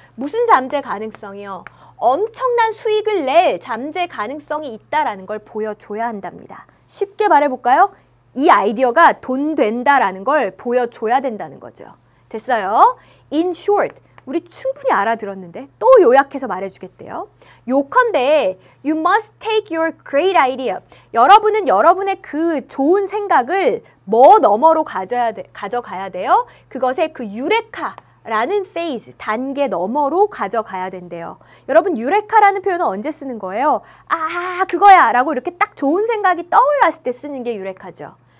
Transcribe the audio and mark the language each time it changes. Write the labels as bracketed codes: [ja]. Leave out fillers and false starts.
[ko] 무슨 잠재 가능성이요? 엄청난 수익을 낼 잠재 가능성이 있다라는 걸 보여줘야 한답니다. 쉽게 말해볼까요? 이 아이디어가 돈 된다라는 걸 보여줘야 된다는 거죠. 됐어요? [en] In short, [ko] 우리 충분히 알아들었는데 또 요약해서 말해주겠대요. 요컨대 [en] you must take your great idea. [ko] 여러분은 여러분의 그 좋은 생각을 뭐 너머로 가져가야 돼요? 그것의 그 유레카라는 phase, 단계 너머로 가져가야 된대요. 여러분 유레카라는 표현은 언제 쓰는 거예요? 아, 그거야 라고 이렇게 딱 좋은 생각이 떠올랐을 때 쓰는 게 유레카죠.